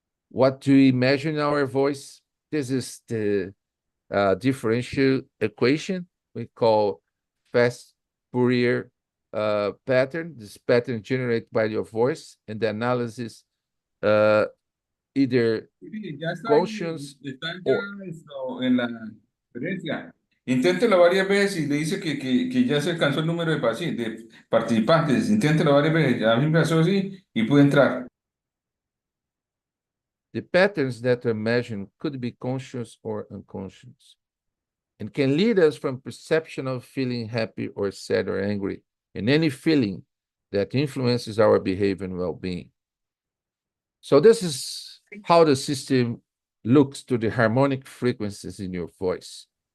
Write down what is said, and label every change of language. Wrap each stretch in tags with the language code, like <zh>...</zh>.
<en>What do we measure in our voice? This is the differential equation we call fast Fourier pattern. This pattern generated by your voice, and the analysis either</en> <es>Sí, ya está</es> <en>conscious</en> <es>está ya</es> <en>or</en> <es>esto en la conferencia. Inténtelo varias veces y le dice que ya se alcanzó el número de, de participantes. Inténtelo varias veces. A mí me pasó así y pude entrar.</es> <en>the patterns that are measured could be conscious or unconscious and can lead us from perception of feeling happy or sad or angry and any feeling that influences our behavior and well-being. So this is how the system looks to the harmonic frequencies in your voice.</en>